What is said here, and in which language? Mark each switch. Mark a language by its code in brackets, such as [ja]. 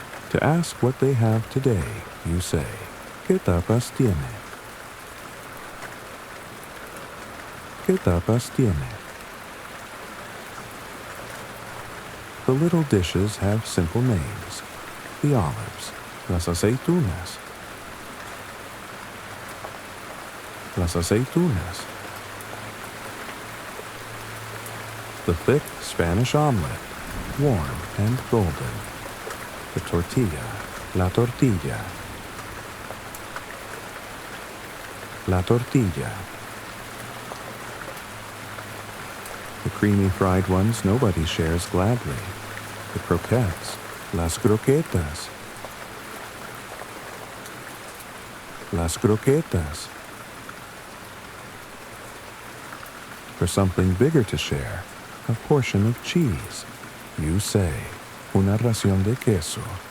[en] To ask what they have today, you say, [es] ¿Qué tapas tiene? ¿Qué tapas tiene? [en] The little dishes have simple names. The olives, [es] las aceitunas. Las aceitunas. [en] The thick Spanish omelet, warm and golden. The tortilla, [es] la tortilla. La tortilla. [en] The creamy fried ones nobody shares gladly. The croquettes, [es] las croquetas. Las croquetas. [en] For something bigger to share, a portion of cheese. You say, [es] una ración de queso.